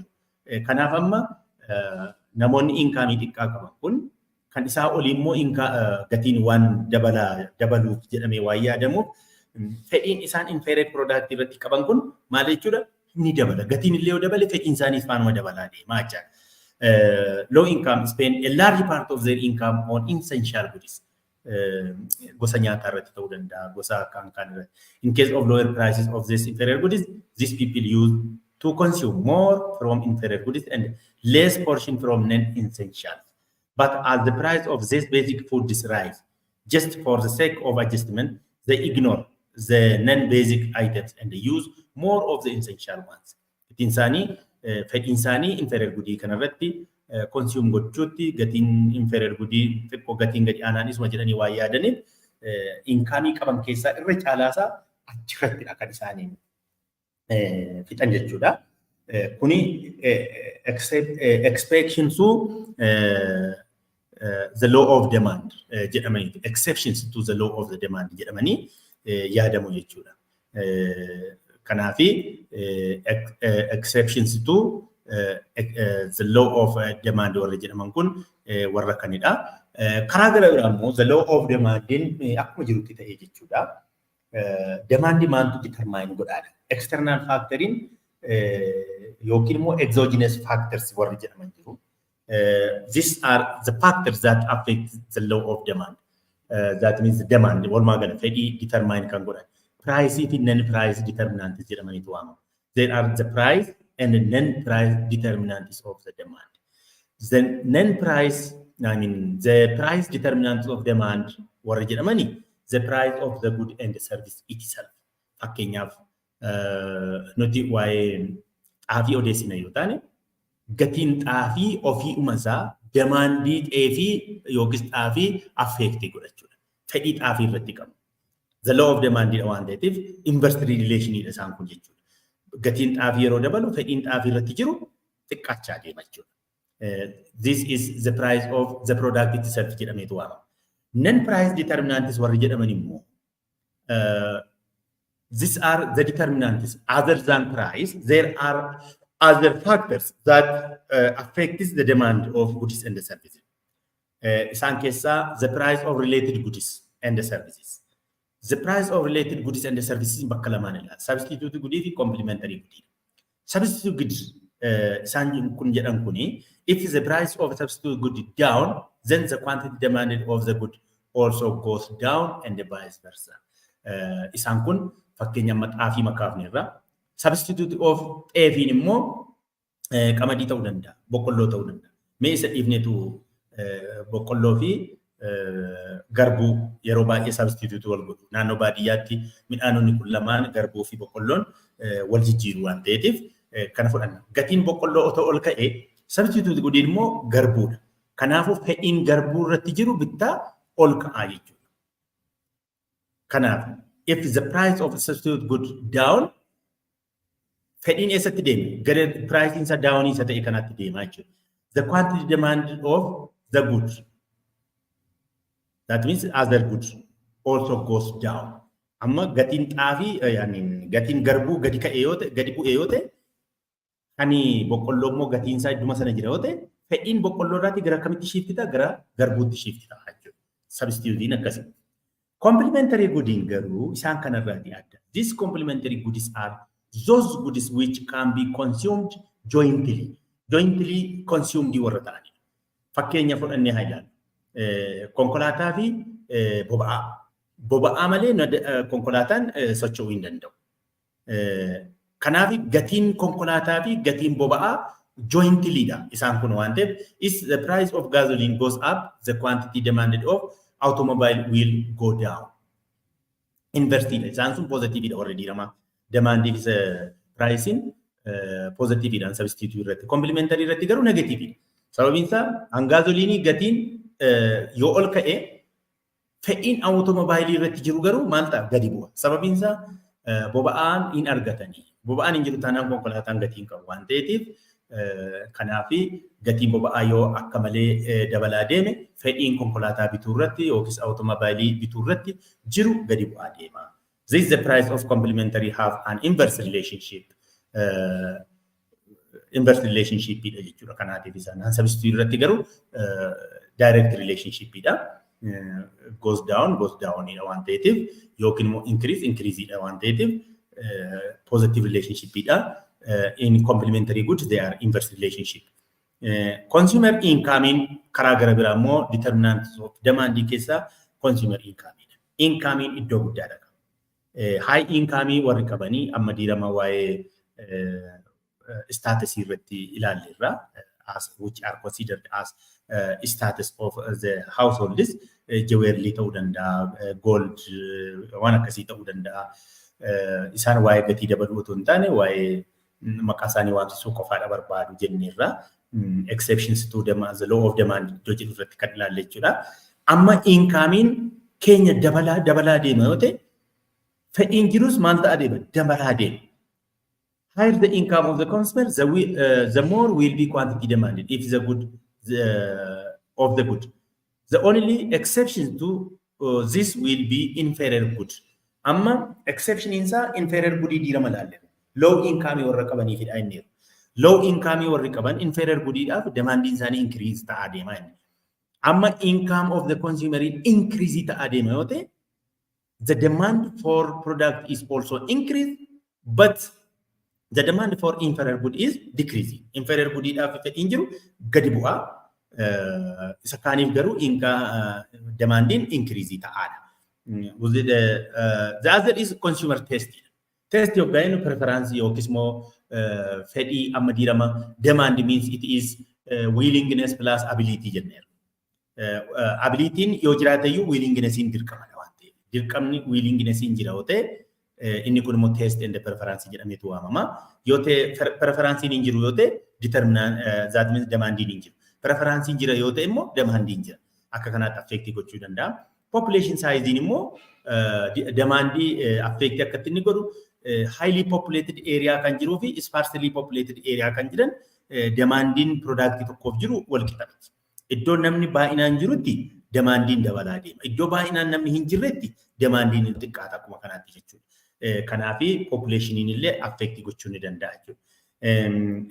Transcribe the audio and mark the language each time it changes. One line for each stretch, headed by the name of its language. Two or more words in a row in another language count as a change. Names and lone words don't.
Oromo: Kanaaf amma namoonni inkaamii xiqqaa qaban kun kan isaa olii immoo gatiin waan dabaluuf jedhamee waan yaadamuuf fedhiin isaan
English: inferior product
Oromo: irratti qaban kun maal jechuudha? Ni dabala. Gatiin illee yoo dabale fedhiin isaaniis faanuma dabalaa deemaa jechaadha.
English: Low income spend a large part of their income on essential goods.
Oromo: Gosa nyaataa irratti ta'uu danda'a, gosa kan irratti.
English: In case of lower prices of these inferior goods, these people use to consume more from inferior goods and less portion from non-essentials. But as the price of these basic foods rise, just for the sake of adjustment, they ignore the non-basic items and they use more of the essential ones.
Oromo: Fedhiin isaanii inferior goodii kanarratti consume gochuutti gatiin inferior goodii xiqqoo gatiin gadi aanaanis jedhanii waan yaadaniif inkaamii qaban keessaa irra caalaasaa achirrattidha kan isaanii fixan jechuudha. Kuni
English: exceptions to the law of demand
Oromo: jedhamanii
English: exceptions to the law of the demand
Oromo: jedhamanii yaadamu jechuudha. Kanaafi
English: exceptions to the law of demand
Oromo: warra jedhaman kun warra kanidha. Karaa gara biraa immoo
English: the law of demandin
Oromo: akkuma jirutti ta'ee jechuudha. Demand maaltu determine godhaadha. External factorin yookiin immoo
English: exogenous factors
Oromo: warra jedhaman jiru.
English: These are the factors that affect the law of demand. That means the demand
Oromo: walumaa gala fedhii determine kan godhan. Price fi
English: non-price determinants
Oromo: jedhamaniitu waamamu.
English: There are the price and the non-price determinants of the demand. The non-price, the price determinants of demand
Oromo: warra jedhamani
English: the price of the good and the service itself.
Oromo: Fakkeenyaaf nuti waa'ee xaafii odeessina yoo taane gatiin xaafii ofii umasaa demandii xaafii yookiis xaafii affeektii godhachuudha. Fedhii xaafii irratti qabu.
English: The law of demand
Oromo: waan ta'eef
English: inverse relation
Oromo: isaan kun jechuudha. Gatiin xaafii yeroo dabalu fedhiin xaafii irratti jiru xiqqaachaa deema jechuudha.
English: This is the price of the product itself
Oromo: jedhameetu waamama.
English: Non-price determinants
Oromo: warri jedhaman immoo
English: These are the determinants. Other than price, there are other factors that affect the demand of goods and services.
Oromo: Isaan keessaa
English: the price of related goods and services. The price of related goods and services
Oromo: bakka lamaan ilaala. Substitute goodii fi complementary goodii. Substitute goods isaan kun jedhan kuni,
English: if the price of substitute good down, then the quantity demanded of the good also goes down and vice versa.
Oromo: Isaan kun fakkeenya maxaafii makaafne irraa substitute of xeefiin immoo qamadii ta'uu danda'a, boqqolloo ta'uu danda'a. Mee isa dhiifneetu boqqolloo fi garbuu yeroo baay'ee substitute wal godhu. Naannoo baadiyyaatti midhaanonni kun lamaan garbuu fi boqqolloon wal jijjiiru waan ta'eetiif kana fudhanna. Gatiin boqqolloo otoo ol ka'ee substitute godhiin immoo garbuudha. Kanaafuu fedhiin garbuu irratti jiru bittaa ol ka'aa jechuudha.
English: Kanaaf if the price of substitute good down,
Oromo: fedhiin eessatti deema? Gara pricing isa down isa ta'e kanatti deema jechuudha.
English: The quantity demanded of the good, that means other goods, also goes down.
Oromo: Amma gatiin xaafii gatiin garbuu gadi ka'ee yoo ta'e, gadi bu'ee yoo ta'e, ani boqqolloo immoo gatiin isaa idduma sana jira yoo ta'e, fedhiin boqqolloo irraati gara kamitti shiftita? Gara garbuutti shiftita jechuudha. Substitutein akkasii. Complementary goodiin garuu isaan kanarraati adda.
English: These complementary goodies are those goodies which can be consumed jointly.
Oromo: Jointly consumed warra ta'ani. Fakkeenya fudhannee haa ilaallu. Konkolaataa fi boba'aa. Boba'aa malee konkolaataan socho'uu hin danda'u. Kanaaf gatiin konkolaataa fi gatiin boba'aa jointlyidha. Isaan kun waan ta'eef,
English: if the price of gasoline goes up, the quantity demanded of automobile will go down. Inversely,
Oromo: isaan sun positiveidha already rama.
English: Demand is pricing positive and substitute irratti.
Oromo: Complementary irratti garuu negative. Sababiin isaa gasolinii gatiin yoo ol ka'e fedhiin automobile irratti jiru garuu maal ta'a? Gadi bu'a. Sababiin isaa boba'aan hin argatanii. Boba'aan hin jiru taanaan konkolaataan gatiin qabu waan ta'eetiif kanaafi gatiin boba'aa yoo akka malee dabalaa deeme fedhiin konkolaataa bituu irratti yookiis automobile bituu irratti jiru gadi bu'aa deema.
English: This is the price of complementary have an inverse relationship. Inverse relationship
Oromo: ida jechuudha. Kanaatiif isaan substitute irratti garuu
English: direct relationship
Oromo: ida.
English: Goes down
Oromo: ida waan ta'eetiif yookiin immoo increase ida waan ta'eetiif
English: positive relationship
Oromo: ida.
English: In complementary goods they are inverse relationship. Consumer income
Oromo: karaa gara biraa immoo
English: determinants of demand
Oromo: keessaa
English: consumer income
Oromo: ida. Income iddoo guddaadha.
English: High income
Oromo: warri qabanii amma diirama waa'ee status irratti ilaalleerra,
English: as which are considered as status of the households, jewelry
Oromo: ta'uu danda'a,
English: gold
Oromo: waan akkasii ta'uu danda'a. Isaan waa'ee gatii dabaluu otoo hin taane waa'ee maqaa isaanii waamsisuu qofaadha barbaadu jenneerra.
English: Exceptions to the law of demand
Oromo: iddoo jedhu irratti kan ilaalle jechuudha. Amma income keenya dabalaa deema yoo ta'e fedhiin jirus maal ta'a deema? Dabalaa deema.
English: Higher the income of the consumer, the more will be quantity demanded. If the good of the good, the only exception to this will be inferior good.
Oromo: Amma exception insa
English: inferior good
Oromo: dira malalle.
English: Low income
Oromo: warra qabanii fidha inni.
English: Low income
Oromo: warri qaban
English: inferior good
Oromo: idhaaf demand isaanii increase ta'a deema inni. Amma
English: income of the consumer
Oromo: increase ta'a deema yoo ta'e,
English: the demand for product is also increased, but the demand for inferior good is decreasing.
Oromo: Inferior good idhaaf fedhiin jiru gadi bu'aa. Isa kaaniif garuu demanding increase ta'aadha.
English: The other is consumer taste.
Oromo: Taste yookaan preference yookiis immoo fedhii amma dirama.
English: Demand means it is willingness plus ability jenneera.
Oromo: Ability'n yoo jiraatayyuu willingness'n dirqamadha waan ta'eef. Dirqamni willingness'n jira yoo ta'e inni kun immoo
English: taste and preference
Oromo: jedhameetu waamama. Yoo ta'e preference'n hin jiru yoo ta'e determinant that means demand'n hin jiru. Preference'n jira yoo ta'e immoo demand'n jira. Akka kanaatti affect gochuu danda'a.
English: Population size
Oromo: immoo demandii affect akkatti inni godhu
English: highly populated area
Oromo: kan jiruu fi
English: sparsely populated area
Oromo: kan jiran demandin product tokkoof jiru wal qixxaati. Iddoo namni baay'inaan jirutti demandin dabalaa deema. Iddoo baay'inaan namni hin jirretti demandin xiqqaata akkuma kanaatti jechuudha. Kanaafi population illee affect gochuu ni danda'a jechuudha.